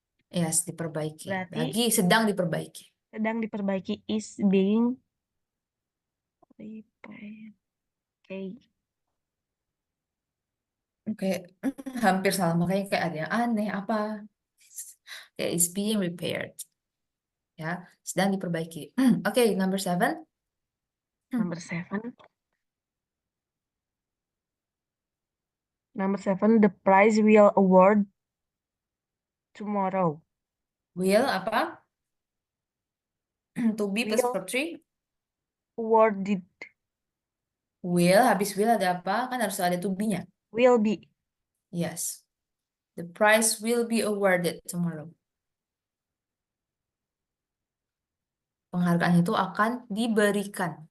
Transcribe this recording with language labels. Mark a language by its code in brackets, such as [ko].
[id] Yes, diperbaiki. Berarti Lagi sedang diperbaiki. sedang diperbaiki [en] is being repaired. [id] Oke, Oke, hampir salah. Makanya kayak ada yang aneh apa. [en] Kayak is being repaired. [id] Ya, sedang diperbaiki. Oke, [en] number seven. number seven. Number seven, the prize will award tomorrow. Will apa? To be plus Will verb three. awarded. [id] Will, habis will ada apa? Kan harus ada to be-nya. [en] Will be. Yes. The prize will be awarded tomorrow. [id] Penghargaan itu akan diberikan.